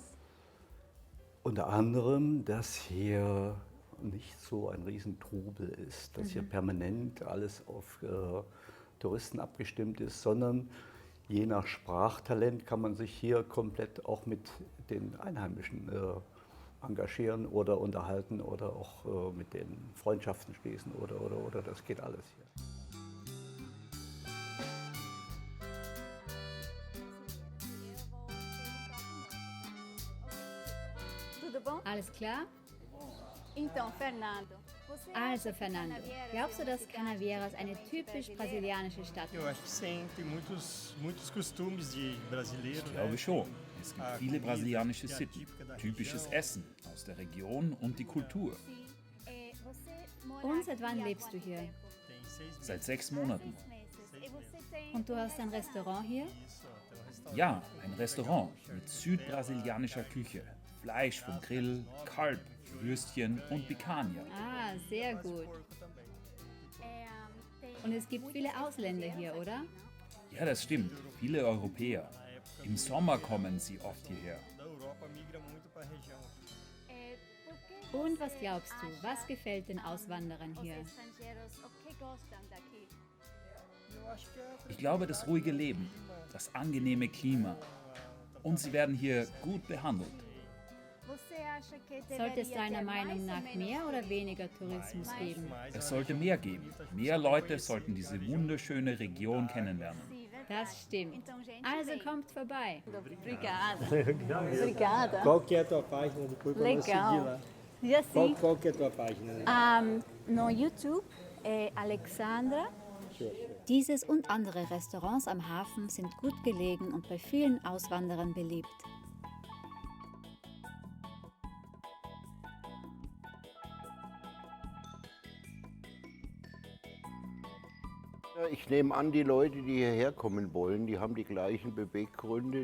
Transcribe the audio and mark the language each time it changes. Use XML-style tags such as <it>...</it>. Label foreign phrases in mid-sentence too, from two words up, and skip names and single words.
<de>Unter anderem, dass hier nicht so ein Riesentrubel ist, dass hier permanent alles auf Touristen abgestimmt ist, sondern je nach Sprachtalent kann man sich hier komplett auch mit den Einheimischen engagieren oder unterhalten oder auch mit denen Freundschaften schließen oder das geht alles hier.</de> <pt>Tudo bom?</pt> <de>Alles klar?</de> <pt>Então, Fernando.</pt> <de>Also Fernando, glaubst du, dass Canavieras eine typisch brasilianische Stadt</de> <pt>Eu</pt> <de>ist?</de> <pt>acho que sim, tem muitos costumes de brasileiro,</pt> <de>Ich</de> <pt>né?</pt> <de>glaube schon. Es gibt viele brasilianische</de> <pt>que é</pt> <de>Sitten,</de> <pt>típica da</pt> <de>typisches</de> <pt>região.</pt> <de>Essen aus der Region und die Kultur. Und seit wann lebst du hier?</de> <pt>Tem 6 meses.</pt> <de>Seit 6 Monaten. Und du hast ein Restaurant hier?</de> <pt>Isso, tem restaurante.</pt> <de>Ja, ein Restaurant mit südbrasilianischer Küche. Fleisch vom Grill, Kalb, Würstchen und Picanha. Ah, sehr gut.</de> <pt>Porco também.</pt> <de>Und es gibt viele Ausländer hier, oder? Ja, das stimmt. Viele Europäer. Im Sommer kommen sie oft hierher.</de> <pt>Da Europa migra muito para a região.</pt> <de>Und was glaubst du, was gefällt den Auswanderern hier?</de> <pt>Eu acho que é</pt> <de>Ich glaube, das ruhige Leben, das angenehme Klima. Und sie werden hier gut behandelt. Sollte es deiner Meinung nach mehr oder weniger Tourismus geben?</de> <pt>mais</pt> <de>Es sollte mehr geben. Mehr Leute sollten diese wunderschöne Region kennenlernen. Das stimmt. Also kommt vorbei.</de> <pt>Obrigada. Obrigada. Qual que é a tua página depois para nós seguir Legal. lá? E assim, Qual que é a tua página? no YouTube é Alexandra.</pt> <de>Dieses und andere Restaurants am Hafen sind gut gelegen und bei vielen Auswanderern beliebt. Ja, ich nehme an, die Leute, die hierher kommen wollen, die haben die gleichen Beweggründe.</de>